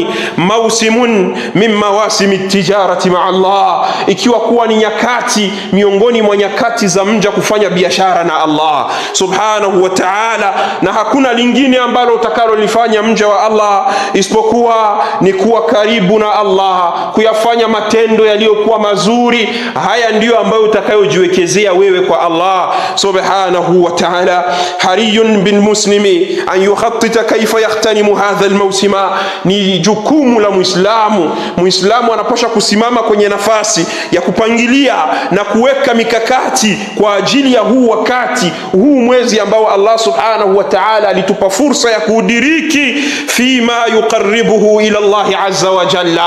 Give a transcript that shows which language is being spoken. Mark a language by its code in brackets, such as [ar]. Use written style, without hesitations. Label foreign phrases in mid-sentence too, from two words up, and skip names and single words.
[ar] موسم من مواسم تجارة مع الله, [sw] ikiwa kuwa ni nyakati miongoni mwa nyakati za mja kufanya biashara na Allah [ar] سبحانه و و تعالى, [sw] na hakuna lingine ambalo utakalolifanya mja wa Allah isipokuwa ni kuwa karibu na Allah, kuyafanya matendo yaliyokuwa mazuri. Haya ndiyo ambayo utakayojiwekezea wewe kwa Allah [ar] سبحانه وتعالى. حري بالمسلم أن يخطط كيف يغتنم هذا الموسم, [sw] ni jukumu la Muislamu anapaswa kusimama kwenye nafasi ya kupangilia na kuweka mikakati kwa ajili ya huu wakati, huu mwezi ambao Allah [ar] سبحانه وتعالى [sw] alitupa fursa ya kuudiriki, [ar] فيما يقربه إلى الله عز وجل.